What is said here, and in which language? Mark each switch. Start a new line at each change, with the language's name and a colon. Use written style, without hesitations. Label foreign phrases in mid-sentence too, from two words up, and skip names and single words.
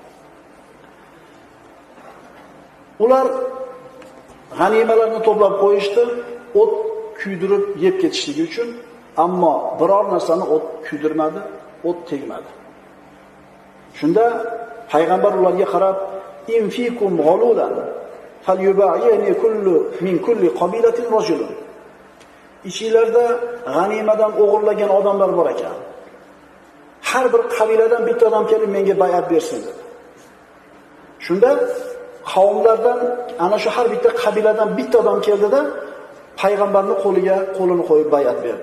Uzbek: Ular g'animalarni to'plab qo'yishdi, o't kuydirib yeb ketishligi uchun, ammo biror narsani o't kuydirmadi, o't tegmadi. Shunda payg'ambar ularga qarab,
Arabic: فيكم غلولا فليبايعني كل من كل قبيلة رجل.
Uzbek: Ichingizda g'animadan o'g'irlagan odamlar bor ekan. Har bir qabiladan bitta odam kelib menga bay'at bersin dedi. Shunda qavmlardan ana shu har bitta qabiladan bitta odam keldida payg'ambarning qo'liga qo'lini qo'yib bay'at berdi.